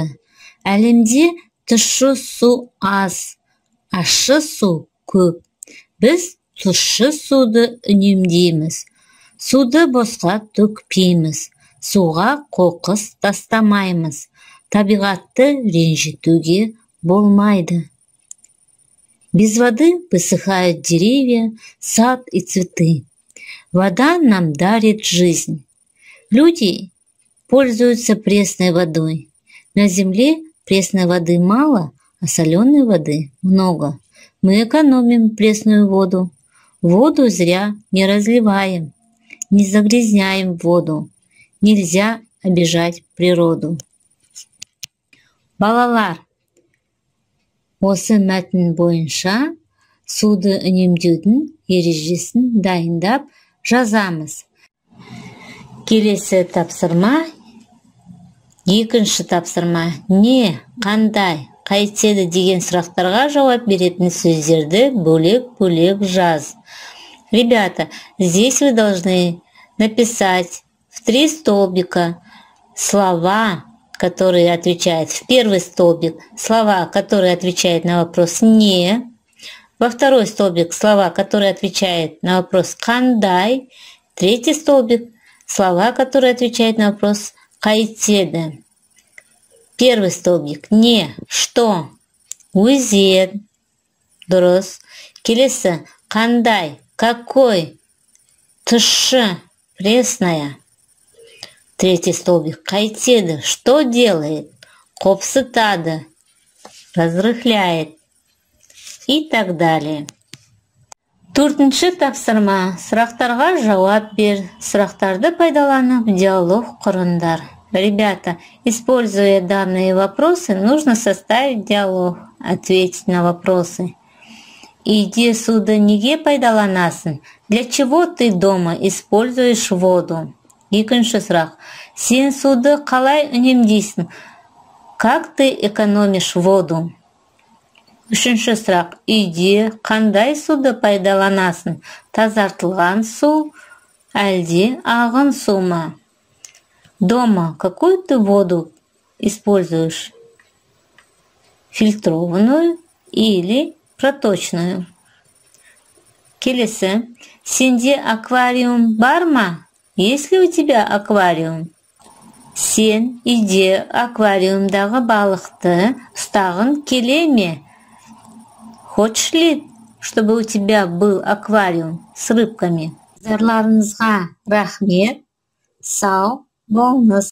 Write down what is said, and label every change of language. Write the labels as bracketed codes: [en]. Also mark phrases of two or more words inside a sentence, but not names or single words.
[kk] Әлемде тұщы су аз, ащы су көп. Біз тұщы суды үнемдейміз. Суды босқа төкпейміз. Суға қоқыс тастамаймыз. Табиғатты ренжітуге болмайды. [ru] Без воды высыхают деревья, сад и цветы. Вода нам дарит жизнь. Люди пользуются пресной водой. На земле пресной воды мало, а соленой воды много. Мы экономим пресную воду. Воду зря не разливаем, не загрязняем воду. Нельзя обижать природу. [kk] Балалар, осы мәтін бойынша суды үнемдеудің ережесін дайындап жазамыз. Келесі тапсырма, екінші тапсырма. Не, қандай, қайтеді деген сұрақтарға жауап беретін сөздерді бөлек-бөлек жаз. [ru] Ребята, здесь вы должны написать в 3 столбика слова, которые отвечают в первый столбик, слова, которые отвечают на вопрос «не», во второй столбик слова, которые отвечают на вопрос «қандай», третий столбик слова, которые отвечают на вопрос «қайтеді». Первый столбик «не», что, [kk] өзен, дұрыс. Келесі «қандай», какой, тұщы, [ru] пресная. Третий столбик қайтеді, что делает, қопсытады, разрыхляет и так далее. [kk] Төртінші тапсырма. Сұрақтарға жауап бер. Сұрақтарды пайдаланып диалог құрыңдар. [ru] Ребята, используя данные вопросы, нужно составить диалог, ответить на вопросы. [kk] Иди суды неге пайдаланасың? [ru] Для чего ты дома используешь воду? [kk] Екінші сұрақ. Сен суды қалай үнемдейсің? [ru] Как ты экономишь воду? [kk] Үшінші сұрақ. Үйде қандай суды пайдаланасың? Тазартылған су, әлде ағын су ма? [ru] Дома какую ты воду используешь? Фильтрованную или проточную? [kk] Келесі. Сенде аквариум бар ма? [ru] Есть ли у тебя аквариум? [kk] Сен үйде аквариумдағы балықты ұстағың келе ме? [ru] Хочешь ли, чтобы у тебя был аквариум с рыбками? [kk] Назарларыңызға рахмет. Сау болыңыз.